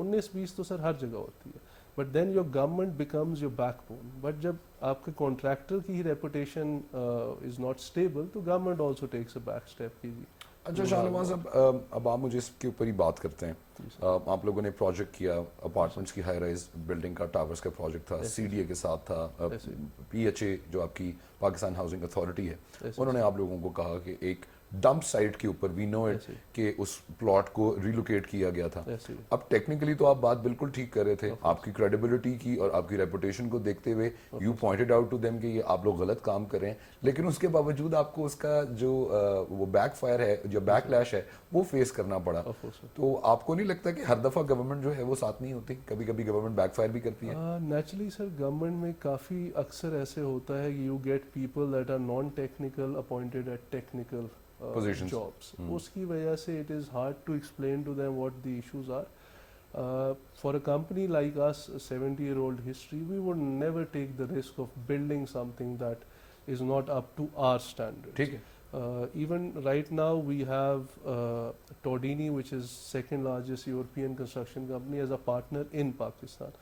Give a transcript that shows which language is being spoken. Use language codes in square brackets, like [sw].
[ur] 19-20 تو سر ہر جگہ ہوتی ہے. [en] But then your government becomes your backbone. But [ur] جب آپ کے [en] contractor کی reputation is not stable [ur] تو [en] government also takes a back step [ur] کی. اچھا شاہ نواز, اب آپ مجھے اس کے اوپر ہی بات کرتے ہیں. آپ لوگوں نے پروجیکٹ کیا اپارٹمنٹس کی ہائی رائز بلڈنگ کا, ٹاورز کا پروجیکٹ تھا, سی ڈی اے کے ساتھ تھا, پی ایچ اے جو آپ کی پاکستان ہاؤسنگ اتھارٹی ہے, انہوں نے آپ لوگوں کو کہا کہ ایک ڈمپ سائٹ کے اوپر [en] we know it [ur] کہ اس پلاٹ کو ریلوکیٹ کیا گیا تھا. اب ٹیکنیکلی تو آپ بات بالکل ٹھیک کر رہے تھے, آپ کی کریڈیبلٹی کی اور آپ کی ریپوٹیشن کو دیکھتے ہوئے [en] you pointed out to them [ur] کہ یہ آپ لوگ غلط کام کر رہے ہیں, لیکن اس کے باوجود آپ کو اس کا جو وہ بیک فائر ہے, جو بیک لیش ہے, وہ فیس کرنا پڑا. تو آپ کو نہیں لگتا کہ ہر دفعہ گورنمنٹ جو ہے وہ ساتھ نہیں ہوتی, کبھی کبھی گورنمنٹ بیک فائر بھی کرتی ہے؟ نیچرلی سر گورنمنٹ میں کافی اکثر ایسے ہوتا ہے کہ [en] You get people that are non technical appointed at technical jobs. [ur] اس کی وجہ سے [en] it is hard to explain to them what the issues are. For a company like us, a 70-year-old history, we would never take the risk of building something that is not up to our standards. [ur] ٹھیک ہے. [en] Even right now we have Tordini, which is second largest European construction company, as a partner in Pakistan.